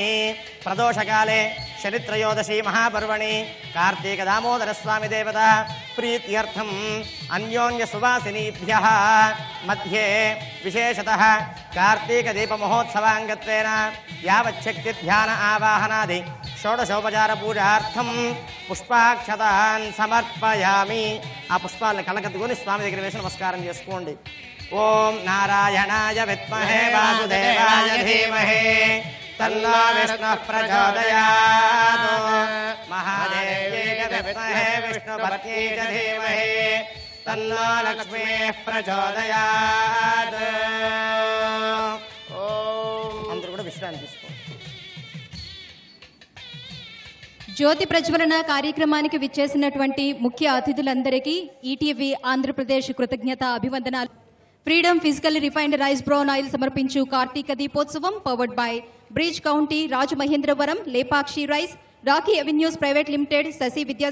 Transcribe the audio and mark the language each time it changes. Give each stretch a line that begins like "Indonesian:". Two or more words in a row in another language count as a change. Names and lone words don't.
Sanskrit: प्रदोषकाले शनित्रयोदशी महापर्वणि कार्तीक दामोदर स्वामी देवता प्रीत्यर्थम् अन्योन्य सुवासिनीभ्यः मध्ये विशेषतः कार्तीक दीप महोत्सवांगत्वेन यावच्छक्ति ध्यान आवाहनादि षोडशोपचार पूजार्थं पुष्पाक्षतान् समर्पयामि।
Telugu: आ पुष्पाలను కళ్ళకద్దుకొని స్వామి దగ్గర వేసి నమస్కారం చేసుకోండి।
Sanskrit: ओम नारायणाय विद्महे वासुदेवाय धीमहि तन्नो विष्णुः प्रचोदयात्। महादेव्यै विद्महे विष्णुपत्न्यै च धीमहि तन्नो लक्ष्मीः प्रचोदयात्।
Telugu: అందరూ కూడా విశ్రాంతి తీసుకోండి। జ్యోతి ప్రజ్వలన కార్యక్రమానికి విచ్చేసినటువంటి ముఖ్య అతిథులందరికీ ఈటీవీ ఆంధ్రప్రదేశ్ కృతజ్ఞత అభివందనాలు। ఫ్రీడమ్ ఫిజికల్లీ రిఫైన్డ్ రైస్ బ్రౌన్ ఆయిల్ సమర్పించు కార్తీక దీపోత్సవం
English: powered by
Telugu: బ్రిడ్జ్ కౌంటీ రాజమహేంద్రవరం లేపాక్షి రైస్ రాఖీ అవెన్యూస్ ప్రైవేట్ లిమిటెడ్ శశి విద్యా